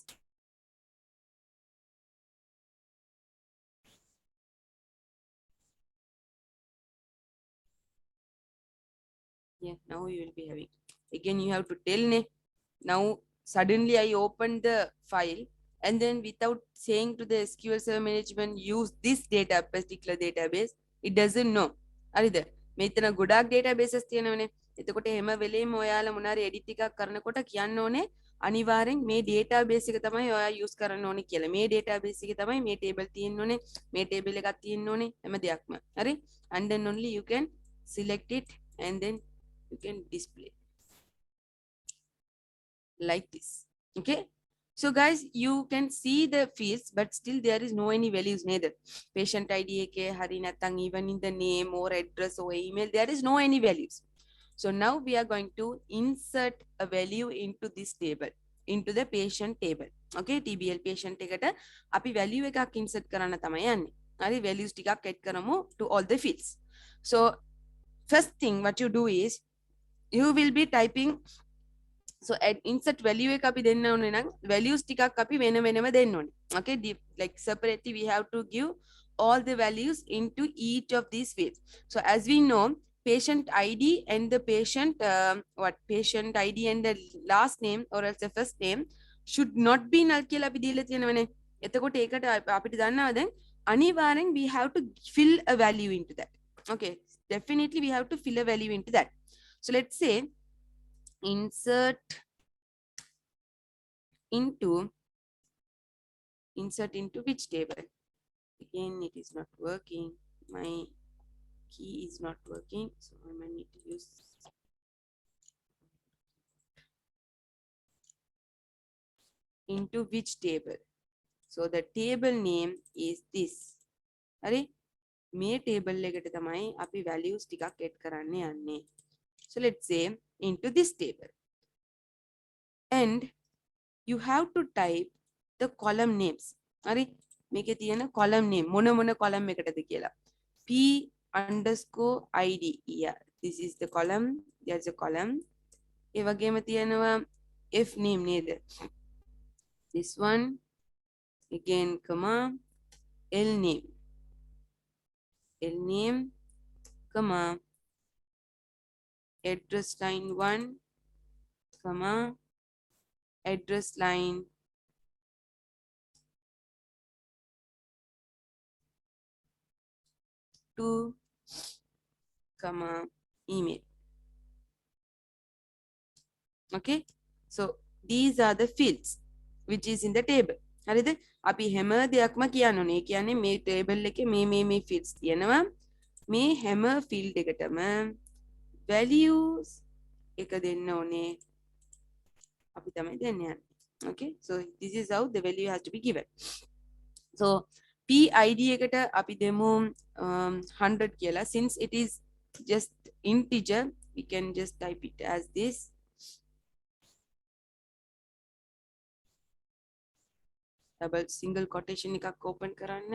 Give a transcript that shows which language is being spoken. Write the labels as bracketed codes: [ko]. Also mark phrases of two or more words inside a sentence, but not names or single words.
[en] Yeah, now you will be having. Again, you have to tell ne. Now, suddenly I opened the file and then without saying to the SQL Server Management, use this particular database, it doesn't know. [si] Arida, මෙතන ගොඩක් databases තියෙනවනේ. එතකොට හැම වෙලේම ඔයාලා මොනාරි edit එකක් කරනකොට කියන්න ඕනේ අනිවාර්යෙන් මේ database එක තමයි ඔයා use කරන්න ඕනේ කියලා. මේ database එකේ තමයි මේ table තියෙන්න ඕනේ, මේ table එකක් තියෙන්න ඕනේ හැම දෙයක්ම. හරි? [en] And then only you can select it and then you can display. like this. Okay. So guys, you can see the fields, but still there is no any values neither. Patient ID, [si] හරි නැත්නම්, [en] even in the name or address or email, there is no any values. So now we are going to insert a value into this table, into the patient table. [si] Okay, TBL patient එකට අපි value එකක් insert කරන්න තමයි යන්නේ. හරි, values ටිකක් add කරමු [en] to all the fields. So first thing what you do is you will be typing. So at insert value [si] එක අපි දෙන්න ඕනේ නම් values ටිකක් අපි වෙන වෙනම දෙන්න ඕනේ. [en] Okay, like separately we have to give all the values into each of these fields. So as we know, patient ID and the patient ID and the last name or else the first name should not be null [si] කියලා අපි දීලා තියෙනවනේ. එතකොට ඒකට අපිට දන්නවා දැන් අනිවාර්යෙන් [en] we have to fill a value into that. Okay, definitely we have to fill a value into that. So let's say insert into which table? Again, it is not working. My key is not working, so I might need to use into which table. So the table name is this. [si] අර මේ table එකට තමයි අපි values ටිකක් add කරන්න යන්නේ. [en] So let's say into this table, and you have to type the column names. [si] හරි, මේකේ තියෙන [en] column name [si] මොන column එකටද කියලා. [en] P underscore ID. Yeah, this is the column. There's a column. [si] ඒ වගේම තියෙනවා F name නේද? [en] This one again, comma L name, comma address line 1, comma address line 2, comma email. Okay, so these are the fields which is in the table. [si] හරිද? අපි හැම දෙයක්ම කියන්න ඕනේ. ඒ කියන්නේ මේ table එකේ මේ fields තියෙනවා. මේ හැම field එකටම values එක දෙන්න ඕනේ. අපි තමයි දෙන්න යන්නේ. [en] Okay, so this is how the value has to be given. [si] So PID එකට අපි දෙමු 100 කියලා. [en] Since it is just integer, we can just type it as this. Double single quotation [si] එකක් open කරන්න.